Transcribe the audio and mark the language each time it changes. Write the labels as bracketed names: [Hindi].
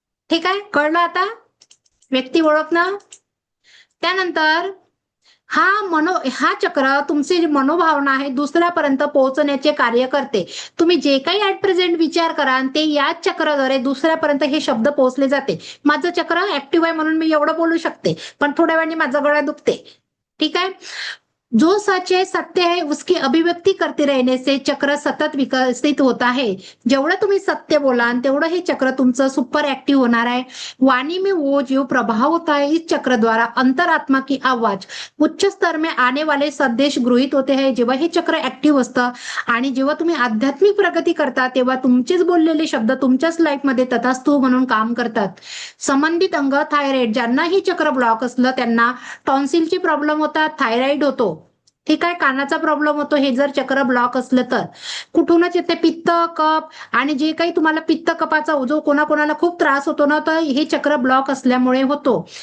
[Marathi] ठीक आहे, कळलं आता व्यक्ती ओळखणं. त्यानंतर हा चक्र तुमची जी मनोभावना आहे दुसऱ्यापर्यंत पोहोचण्याचे कार्य करते. तुम्ही जे काही ऍट प्रेझेंट विचार कराल ते या चक्राद्वारे दुसऱ्यापर्यंत हे शब्द पोहोचले जाते. माझं चक्र ऍक्टिव्ह आहे म्हणून मी एवढं बोलू शकते, पण थोड्या वेळाने माझा गळा दुखते. ठीक आहे. [Hindi] जो सच है, सत्य है, उसकी अभिव्यक्ति करते रहने से चक्र सतत विकसित होता है. [Marathi] जेवढं तुम्ही सत्य बोलाल तेवढं हे चक्र तुमचं सुपर ऍक्टिव्ह होणार आहे. [Hindi] वाणी में वो जो प्रभाव होता है इस चक्र द्वारा अंतरात्मा की आवाज उच्च स्तर में आने वाले संदेश गृहीत होते हैं. [Marathi] जेव्हा हे चक्र ऍक्टिव्ह असतं आणि जेव्हा तुम्ही आध्यात्मिक प्रगती करता तेव्हा तुमचेच बोललेले शब्द तुमच्याच लाईफमध्ये तथास्तु म्हणून काम करतात. संबंधित अंग थायरॉइड, ज्यांना हे चक्र ब्लॉक असलं त्यांना टॉन्सिलचे प्रॉब्लेम होतात, थायरॉइड होतो. ठीक आहे, कानाचा प्रॉब्लेम होतो हे जर चक्र ब्लॉक असलं तर. कुठूनच येते पित्त, कफ, आणि जे काही तुम्हाला पित्त कपाचा जो कोणाकोणाला खूप त्रास होतो ना, तर हे चक्र ब्लॉक असल्यामुळे होतो.